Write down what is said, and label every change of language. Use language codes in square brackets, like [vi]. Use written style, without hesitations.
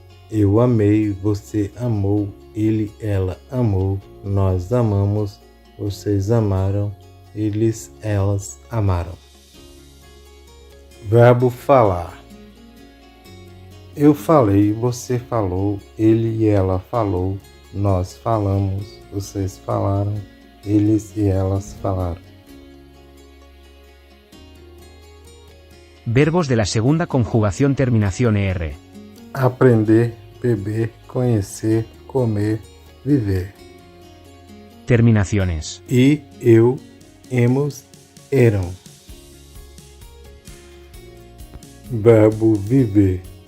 [pt] Eu amei, você amou, ele, ela amou, nós amamos, vocês amaram, eles, elas amaram. Verbo falar. Eu falei, você falou, ele e ela falou, nós falamos, vocês falaram, eles e elas falaram. [es] Verbos de la segunda conjugación terminación ER. [pt] Aprender, beber, conhecer, comer, viver. [es] Terminaciones. [pt] E, eu, hemos, eram. Verbo viver.